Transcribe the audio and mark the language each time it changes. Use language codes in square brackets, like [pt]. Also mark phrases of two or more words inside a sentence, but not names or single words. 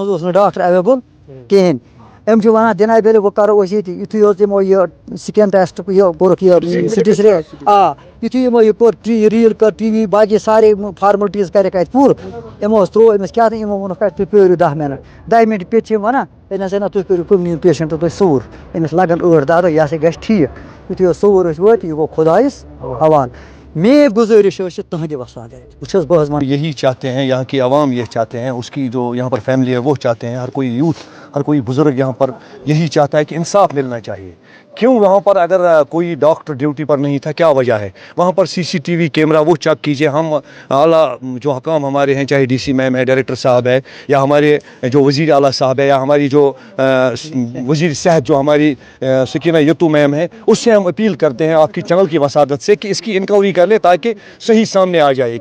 [ks] حظ اوس نہٕ ڈاکٹر ایویلیبٕل کِہیٖنۍ أمۍ چھِ وَنان دِناے بیٚلہِ وۄنۍ کَرو أسۍ ییٚتہِ یُتھُے حظ یِمو یہِ سِکین ٹٮ۪سٹ یہِ کوٚرُکھ یہِ سِٹی یُتھُے یِمو یہِ کوٚر ریٖل کٔر ٹی وی باقٕے سارے فارملٹیٖز کَرٮ۪کھ اَتہِ پوٗرٕ یِمو حظ ترٛوو أمِس کیٛاہ تانۍ یِمو ووٚنُکھ اَتہِ تُہۍ پیٲرِو 10 مِنٹ 10 مِنٹ پٮ۪تھ چھِ یِم وَنان ہے نہ سا نہ تُہۍ کٔرِو کُنہِ نِیِو پیشنٹ تُہۍ سوٚوُر أمِس لَگن 8-10 دۄہ یہِ ہسا گژھِ ٹھیٖک یُتھُے حظ سوٚوُر ٲسۍ وٲتۍ یہِ گوٚو خۄدایَس حوالہٕ [ur] میں گزارش ہے [ks] تہندِ وسادت بہٕ بہت [ur] یہی چاہتے ہیں، یہاں کی عوام یہ چاہتے ہیں، اس کی جو یہاں پر فیملی ہے وہ چاہتے ہیں، ہر کوئی یوتھ، ہر کوئی بزرگ یہاں پر یہی چاہتا ہے کہ انصاف ملنا چاہیے. کیوں وہاں پر اگر کوئی ڈاکٹر ڈیوٹی پر نہیں تھا، کیا وجہ ہے؟ وہاں پر CCTV کیمرہ وہ چیک کیجئے. ہم اعلیٰ جو حکام ہمارے ہیں، چاہے DC میم ہے، ڈائریکٹر صاحب ہے، یا ہمارے جو وزیر اعلیٰ صاحب ہے، یا ہماری جو وزیر صحت جو ہماری سکینہ یتو میم ہے، اس سے ہم اپیل کرتے ہیں آپ کی چینل کی وسادت سے کہ اس کی انکوائری کر لے تاکہ صحیح سامنے آ جائے.